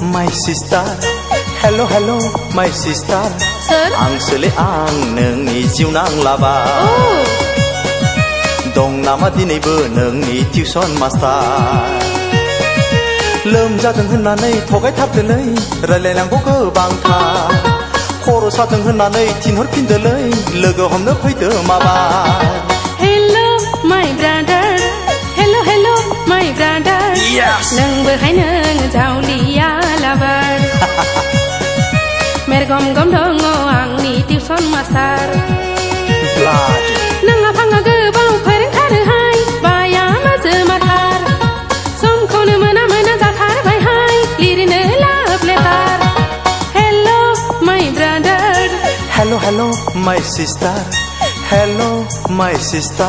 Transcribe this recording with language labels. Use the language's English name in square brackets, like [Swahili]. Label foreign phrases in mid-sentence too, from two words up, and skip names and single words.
[English] sister hello hello my sister [Bodo] आं सोले आं नोंनि जिउ नांलाबा दं नामा दिनैबो नोंनि टिउसन मास्टार लोमजादों होननानै थगायथारदोलै रायलायनांगौ गोबांथार खर' सादों होननानै थिनहरफिनदोलै लोगो हमनो फैदो माबा [English] Hello my brother hello hello my brother [Bodo] नोंबोहाय नों जावलिया लाबार मेरगम गम दङ आंनि टिउसन मास्टार नों आफाङा गोबाव फोरोंथारोहाय बाया माजोमाथार समखौनो मोना मोना जाथारबायहाय लिरनो लाभ लेटार [English] Hello my brother hello hello my sister hello my sister